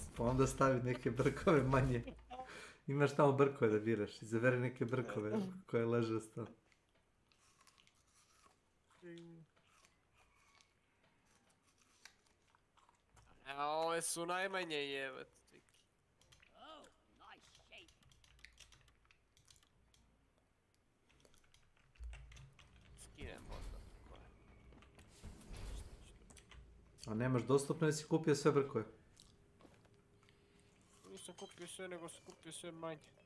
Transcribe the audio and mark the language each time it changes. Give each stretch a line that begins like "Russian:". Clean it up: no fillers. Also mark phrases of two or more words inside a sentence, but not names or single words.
Serbian: Pa onda stavi neke brkove manje. Imaš tamo brkove da biraš. Izaberi neke brkove koje leže s tamo. A ove su najmanje jebat.
English: Oh, nice shape.
Serbian: Skinem možda. A nemaš dostupno jer si kupio sve brkove? Nisam kupio sve, nego sam kupio sve manje.